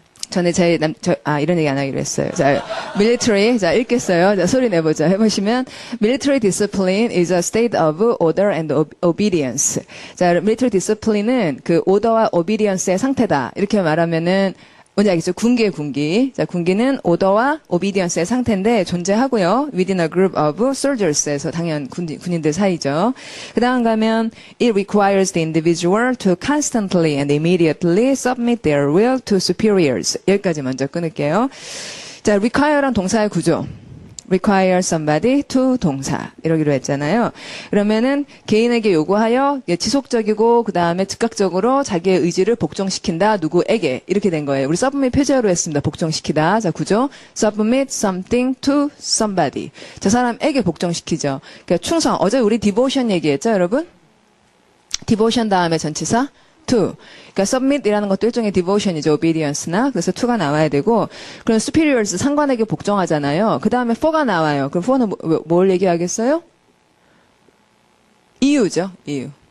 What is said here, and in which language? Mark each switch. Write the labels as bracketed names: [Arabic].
[Korean] 전에 이런 얘기 안 하기로 했어요. 자, military. 자, 읽겠어요. 자, 소리 내보자. 해보시면 [English] military discipline is a state of order and obedience. [Korean] 자, [English] military discipline [Korean] 은 그 order와 obedience의 상태다. 이렇게 말하면은 뭔지 알겠죠? 군기. 자, 군기는 오더와 obedience의 상태인데 존재하고요. [English] within a group of soldiers에서 [Korean] 당연 군인들 사이죠. 그 다음 가면 [English] it requires the individual to constantly and immediately submit their will to superiors. [Korean] 여기까지 먼저 끊을게요. 자, require란 동사의 구조. [English] require somebody to [Korean] 동사 이러기로 했잖아요. 그러면은 개인에게 요구하여 지속적이고 그 다음에 즉각적으로 자기의 의지를 복종시킨다. 누구에게 이렇게 된 거예요. 우리 submit 표제어로 했습니다. 복종시키다. 자, 구조 [English] submit something to somebody. [Korean] 저 사람에게 복종시키죠. 그러니까 충성. 어제 우리 devotion 얘기했죠, 여러분? devotion 다음에 전치사 to. 그러니까 submit이라는 것도 일종의 devotion이죠. obedience나. 그래서 to가 나와야 되고 그럼 superiors 상관에게 복종하잖아요. 그 다음에 for가 나와요. 그럼 for는 뭘 얘기하겠어요? 이유죠. 이유.